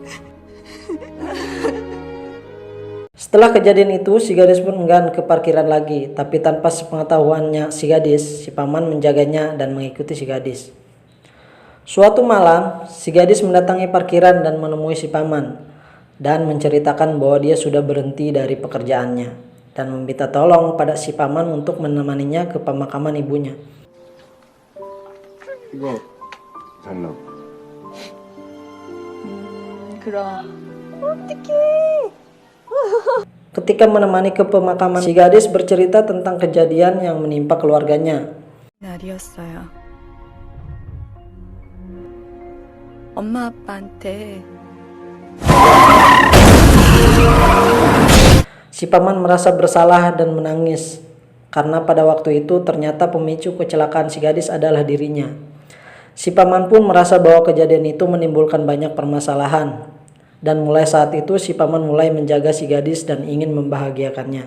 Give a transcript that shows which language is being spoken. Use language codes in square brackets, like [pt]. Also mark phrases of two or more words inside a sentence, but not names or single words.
[id] Setelah kejadian itu, si gadis pun enggan ke parkiran lagi, tapi tanpa sepengetahuannya si gadis, si paman menjaganya dan mengikuti si gadis. Suatu malam, si gadis mendatangi parkiran dan menemui si paman, dan menceritakan bahwa dia sudah berhenti dari pekerjaannya, dan meminta tolong pada si paman untuk menemaninya ke pemakaman ibunya. [ko] 이거 달라고. 그럼. [id] Ketika menemani ke pemakaman, si gadis bercerita tentang kejadian yang menimpa keluarganya. [ko] 날이었어요. 엄마 아빠한테 [id] Si paman merasa bersalah dan menangis karena pada waktu itu ternyata pemicu kecelakaan si gadis adalah dirinya. Si paman pun merasa bahwa kejadian itu menimbulkan banyak permasalahan Dan mulai saat itu si paman mulai menjaga si gadis dan ingin membahagiakannya.